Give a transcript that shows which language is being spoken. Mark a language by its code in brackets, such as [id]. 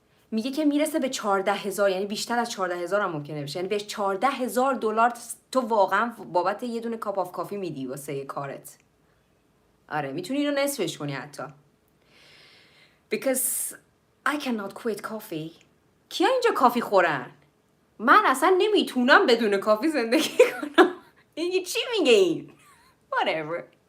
[fa] میگه که میرسه به 14,000 یعنی بیشتر از 14,000 هم ممکنه بشه. یعنی به $14,000 تو واقعا بابت یه دونه کاپ آف کافی میدی واسه یه کارت. آره میتونی اینو نصفش کنی حتی. [en] Because I cannot quit coffee. [fa] کیا اینجا کافی خورن؟ من اصلا نمیتونم بدون کافی زندگی کنم. این چی میگه این؟ [en] Whatever.